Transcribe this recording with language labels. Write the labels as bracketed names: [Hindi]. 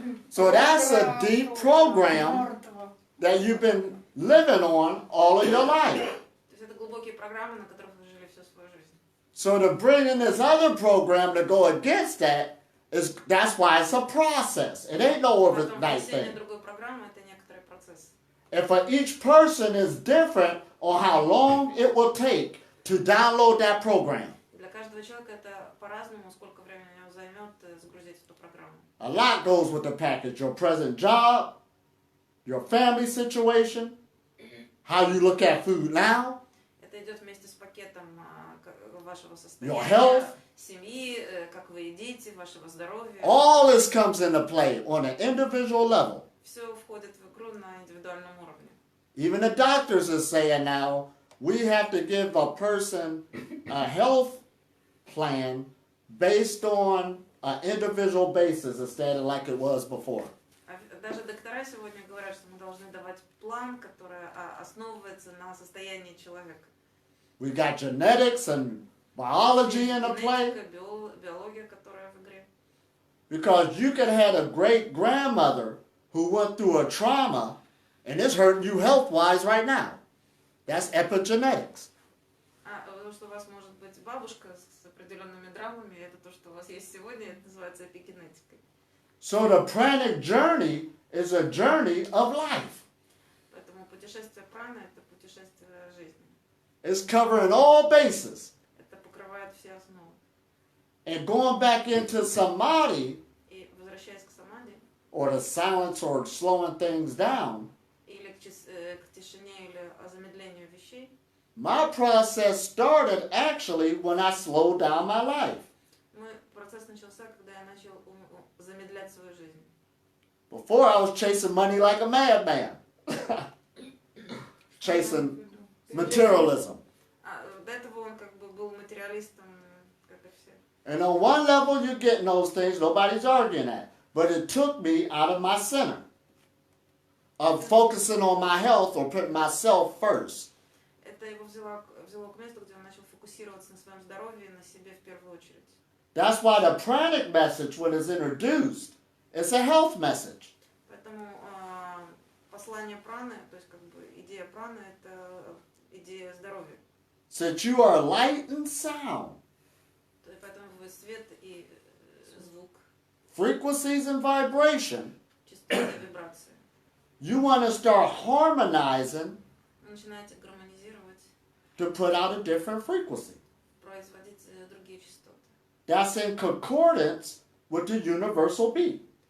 [English] So that's a deep program that you've been living on all of your life. [Russian] То есть это глубокие программы, на которых вы жили всю свою жизнь. [English] So to bring in this other program to go against that that's why it's a process. It ain't no [Russian] Поэтому [English] overnight [Russian] внесение [English] thing. [Russian] другой программы это некоторый процесс. [English] And for each person is different on how long it will take to download that program. [Russian] Для каждого человека это по-разному, сколько времени у него займет загрузить эту программу. [English] A lot goes with the package. Your present job, your family situation, how you look at food now, [Russian] Это идет вместе с пакетом вашего [English] your [Russian] состояния, [English] health. [Russian] семьи, как вы едите, вашего здоровья. [English] All this comes into play on an individual level. [Russian] Все входит в игру на индивидуальном уровне. [English] Even the doctors are saying now, we have to give a person a health plan based on an individual basis instead of like it was before. [Russian] Даже доктора сегодня говорят, что мы должны давать план, который основывается на состоянии человека. [English] We got genetics and biology in the play. [Russian] Генетика, биология, которая в игре. [English] Because you could have a great grandmother who went through a trauma and it's hurting you health-wise right now. That's epigenetics. [Russian] Потому что у вас может быть бабушка с определенными травмами, это то, что у вас есть сегодня, это называется эпигенетикой. [English] So the pranic journey is a journey of life. [Russian] Поэтому путешествие праны – это путешествие жизни. [English] It's covering all bases. [Russian] Это покрывает все основы. [English] And going back into samadhi, [Russian] И возвращаясь к самади, [English] or the silence or slowing things down, [Russian] или к тишине, или о замедлению вещей, [English] my process started actually when I slowed down my life. [Russian] процесс начался, когда я начал замедлять свою жизнь. [English] Before I was chasing money like a madman. Chasing materialism. [Russian] До этого он как бы был материалистом, как и все. [English] And on one level you're getting those things, nobody's arguing that. But it took me out of my center of focusing on my health or putting myself first. [Russian] Это его взяло к месту, где он начал фокусироваться на своем здоровье и на себе в первую очередь. [English] That's why the pranic message, when it's introduced, it's a health message. [Russian] Поэтому послание праны, то есть как бы идея праны, это идея здоровья. [English] Since you are light and sound, [Russian] Поэтому вы свет и звук, [English] frequencies and vibration, [Russian] частоты, вибрации. [English] you want to start harmonizing [Russian] Вы начинаете гармонизировать, [English] to put out a different frequency. [Russian] производить другие частоты. [English] That's in concordance with the universal beat.